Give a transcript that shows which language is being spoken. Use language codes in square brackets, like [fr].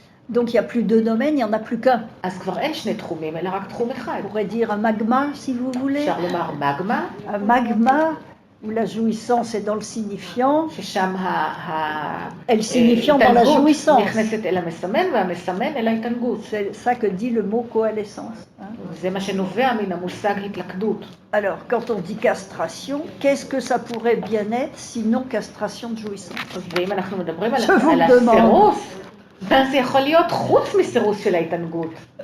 [fr] Donc il n'y a plus deux domaines, il n'y en a plus qu'un. [he] אז כבר אין שני תחומים, אלא רק תחום אחד. [fr] On pourrait dire un magma, si vous voulez. [he] אפשר לומר מגמה. [fr] Un magma où la jouissance est dans le signifiant. [he] ששם [fr] Et le signifiant dans la jouissance. [he] נכנסת אל המסמן והמסמן אל ההתענגות. [fr] C'est ça que dit le mot coalescence. [he] זה מה שנובע מן המושג התלכדות. [fr] Alors, quand on dit castration, qu'est-ce que ça pourrait bien être sinon castration de jouissance? [he] ואם אנחנו מדברים על [fr] demande. [he] הסירוס, מה זה יכול להיות חוץ מסירוס של ההתענגות?